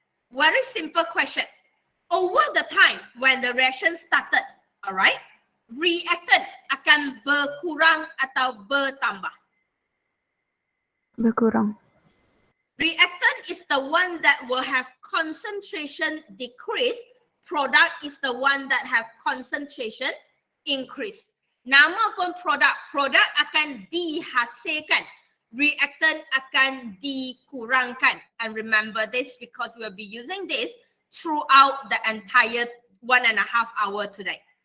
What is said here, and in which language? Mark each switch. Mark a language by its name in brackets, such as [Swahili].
[English] Very simple question. Over the time when the reaction started, alright, reactant [Malay] akan berkurang atau bertambah? Berkurang. [English] Reactant is the one that will have concentration decrease. Product is the one that have concentration increase. [Malay] Nama pun produk. Produk akan dihasilkan. Reactant akan dikurangkan. [English] And remember this because we'll be using this throughout the entire 1.5 hour today.